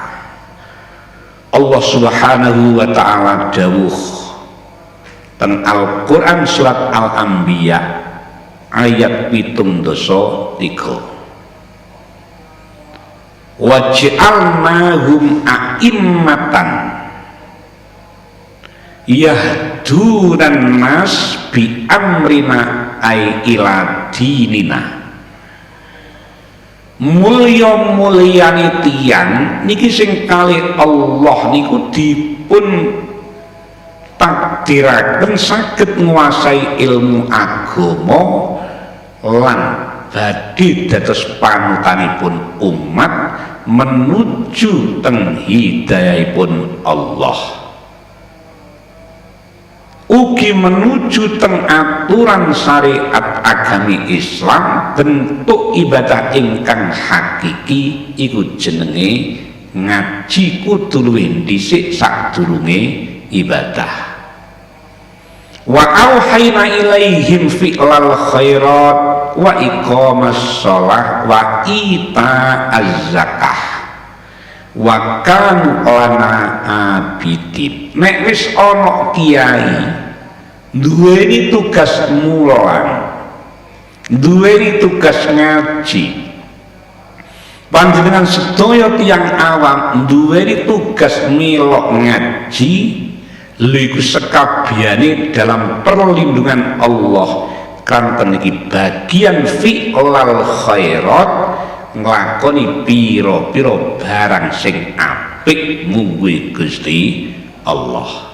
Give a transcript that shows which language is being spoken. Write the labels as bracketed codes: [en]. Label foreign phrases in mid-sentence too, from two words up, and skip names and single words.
[jv] Allah [ar] سبحانه وتعالى [jv] dawuh teng Al-Qur'an surat Al-Anbiya ayat 73. [ar] وجعلناهم أئمة يهدون الناس بأمرنا أي إلى ديننا. [jv] Mulya-mulyane tiyang niki sing kalih Allah niku dipun takdiraken saged nguasai ilmu agama lan badhe dados panutanipun umat menuju teng hidayahipun Allah, ugi menuju teng aturan syariat agami Islam. Bentuk ibadah ingkang hakiki iku jenenge ngaji kudu luwih dhisik sadurunge ibadah. [ar] وأوحينا إليهم فعل الخيرات وإقام الصلاة وإيتاء الزكاة وكانوا لنا عابدين. [jv] Nek wis ana kiai duweni tugas mulang, duweni tugas ngaji, panjenengan sedaya tiyang awam duweni tugas melok ngaji, lha iku sekabehane [id] dalam perlindungan [jv] Allah kanten iki bagian [ar] فعل الخيرات, [jv] nglakoni pira-pira barang sing apik muwi Gusti Allah.